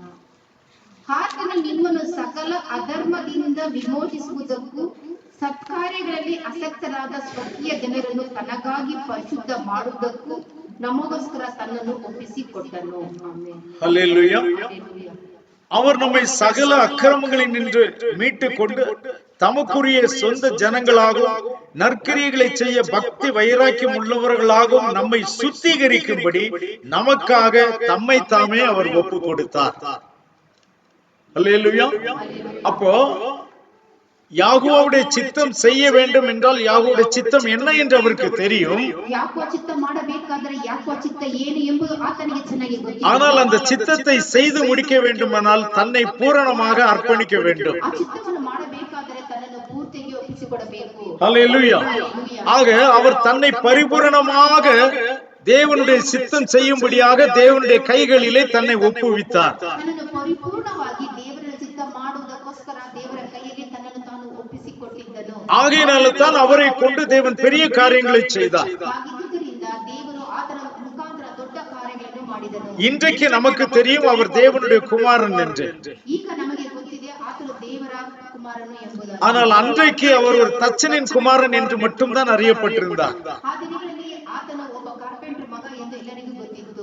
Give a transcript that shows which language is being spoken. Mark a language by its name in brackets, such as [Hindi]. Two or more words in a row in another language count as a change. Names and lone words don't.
[Kannada] ಆತನು ನಿಮ್ಮನ್ನು ಸಕಲ ಅಧರ್ಮದಿಂದ ವಿಮೋಚಿಸುವುದಕ್ಕೂ ಸತ್ಕಾರ್ಯಗಳಲ್ಲಿ ಆಸಕ್ತರಾದ ಸ್ವಕೀಯ ಜನರನ್ನು ತನಗಾಗಿ ಪರಿಶುದ್ಧ ಮಾಡುವುದಕ್ಕೂ ನಮಗೋಸ್ಕರ ತನ್ನನ್ನು ಒಪ್ಪಿಸಿಕೊಟ್ಟನು. ಆಮೆನ್. [Tamil] ஹல்லேலூயா. [Kannada] ಹಲ್ಲೆಲೂಯಾ. [Tamil] அவர் நம்மை சகல அக்கிரமங்களில் நின்று மீட்டுக் கொண்டு தமக்குரிய சொந்த ஜனங்களாகவும் நற்கிரியைகளை செய்ய பக்தி வைராக்கியம் உள்ளவர்களாகவும் நம்மை சுத்திகரிக்கும்படி நமக்காக தம்மை தாமே அவர் ஒப்பு கொடுத்தார். அல்லேலூயா. அப்போ யாகோவுடைய சித்தம் செய்ய வேண்டும் என்றால் யாகோவுடைய சித்தம் என்ன என்று அவருக்கு தெரியும். [Kannada] ಯಾಕೋ ಚಿತ್ತ ಮಾಡಬೇಕಾದರೆ ಯಾಕೋ ಚಿತ್ತ ಏನು ಎಂಬುದು ಆತನಿಗೆ ಚೆನ್ನಾಗಿ ಗೊತ್ತಿದೆ. [Tamil] ஆனால் அந்த சித்தத்தை செய்து முடிக்க வேண்டுமானால் தன்னை பூரணமாக அர்ப்பணிக்க வேண்டும். [Kannada] ಆ ಚಿತ್ತವನ್ನು ಮಾಡಬೇಕಾದರೆ ತನ್ನನ್ನು ಪೂರ್ತಿಯಾಗಿ ಒಪ್ಪಿಸಿಕೊಡಬೇಕು. [Tamil] அல்லேலூயா. ஆக அவர் தன்னை பரிபூரணமாக தேவனுடைய சித்தம் செய்யும்படியாக தேவனுடைய கைகளிலே தன்னை ஒப்புவித்தார். [Kannada] ತನ್ನನ್ನು ಪರಿಪೂರ್ಣವಾಗಿ ದೇವರ ಚಿತ್ತ ಮಾಡುವುದಕ್ಕೋಸ್ಕರ ದೇವರ ಕೈಯಲ್ಲಿ ತನ್ನನ್ನು ತಾನು ಒಪ್ಪಿಸಿಕೊಟ್ಟಿದ್ದನು. [Tamil] ஆகையினால தான் அவரை கொண்டு தேவன் பெரிய காரியங்களை செய்தார். [Kannada] ಹಾಗಿದ್ದುದರಿಂದ ದೇವರು ಆತನ ಮುಖಾಂತರ ದೊಡ್ಡ ಕಾರ್ಯಗಳನ್ನು ಮಾಡಿದನು. [Tamil] இன்றைக்கு நமக்கு தெரியும் அவர் தேவனுடைய குமாரன் என்று. [Kannada] ಈಗ ನಮಗೆ ಗೊತ್ತಿದೆ ಆತನು ದೇವರ ಕುಮಾರನು ಎಂಬುದು. [Tamil] ஆனால் அன்றைக்கு அவர் ஒரு தச்சனின் குமாரன் என்று மட்டும்தான் அறியப்பட்டிருந்தார். [Kannada] ಆ ದಿನಗಳಲ್ಲಿ ಆತನು ಒಬ್ಬ ಕಾರ್ಪೆಂಟರ್ ಮಗ ಎಂದು ಎಲ್ಲರಿಗೂ ಗೊತ್ತಿತ್ತು.